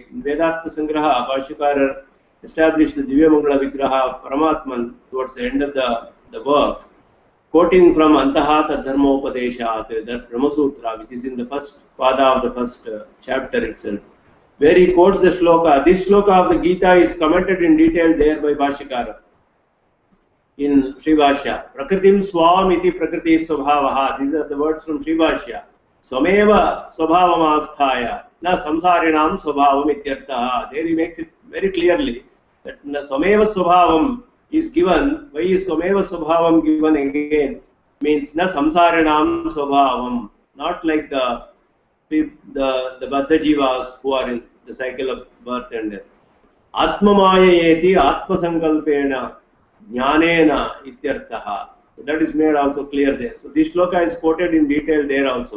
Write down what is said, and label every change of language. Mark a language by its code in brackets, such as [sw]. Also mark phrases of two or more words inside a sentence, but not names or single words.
[en] In Vedartha Sangraha, Bhashyakara established the [sa] दिव्य मङ्गल विग्रह [en] of Paramatman towards the end of the work, quoting from [sa] अन्तः तद् धर्मोपदेशात्, [en] that Brahma Sutra, which is in the first pada of the first chapter itself, where he quotes the shloka. This shloka of the Gita is commented in detail there by Bhashyakara in Sri Bhashya. [sa] प्रकृतिं स्वाम् इति प्रकृतिः स्वभावः. [en] These are the words from Sri Bhashya. [sa] स्वमेव स्वभावमास्थाय न संसारिणं स्वभावम् इत्यर्थः. [en] There he makes it very clearly that [sa] स्वमेव स्वभावम् [en] is given. Why is [sa] स्वमेव स्वभावम् [en] given again? [sa] Means न संसारिणं स्वभावम्. [en] not like the [sa] बद्ध जीवाः [en] who are in the cycle of birth and death. [sa] आत्ममाययेति आत्मसङ्कल्पेन ज्ञानेन इत्यर्थः. [en] So that is made also clear there. So this shloka is quoted in detail there also.